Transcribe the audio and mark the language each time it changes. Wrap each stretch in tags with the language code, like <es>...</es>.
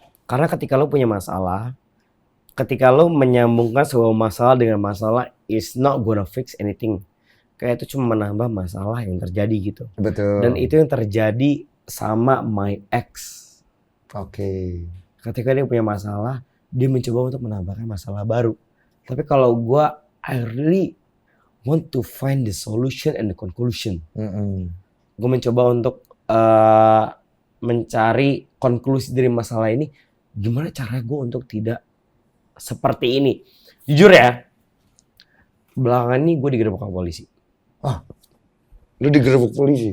<id>Karena ketika lu punya masalah, ketika lu menyambungkan sebuah masalah dengan masalah,</id> <en>is not gonna fix anything.</en> <id>Kayak itu cuma menambah masalah yang terjadi gitu. Betul. Dan itu yang terjadi sama</id> <en>my ex.</en> <id>Oke. Ketika dia punya masalah, dia mencoba untuk menambahkan masalah baru. Tapi kalau gue,</id> <en>I really want to find the solution and the conclusion.</en> <id>Gue mencoba untuk mencari konklusi dari masalah ini. Gimana cara gue untuk tidak seperti ini? Jujur ya, belakangan ini gue digerebek sama polisi. Lu digerebek polisi?</id>